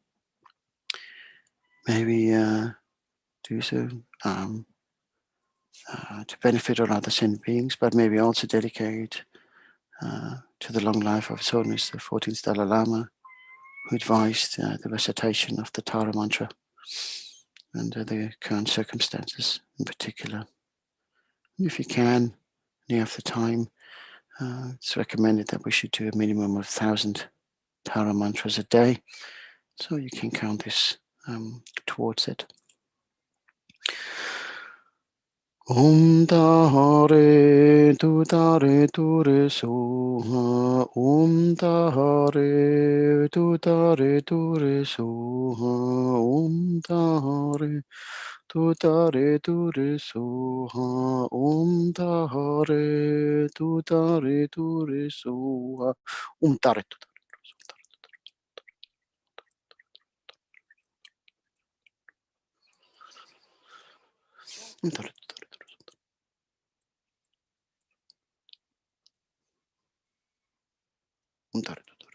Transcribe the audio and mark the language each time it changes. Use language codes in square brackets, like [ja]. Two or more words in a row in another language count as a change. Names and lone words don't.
[en] Maybe do so to benefit all other sentient beings, but maybe also dedicate to the long life of His Holiness the 14th Dalai Lama, who advised the recitation of the Tara mantra under the current circumstances in particular. If you can, you have the time, it's recommended that we should do a minimum of 1,000 Tara mantras a day, so you can count this towards it. [sa] Om Tare Tu Tare Tu Re Soha. Om Tare Tu Tare Tu Re Soha. Om Tare Tu Tare Tu Re Soha. Om Tare Tu Tare Tu Re Soha. Om Tare Tu Tare. Om Tare. Om Tare.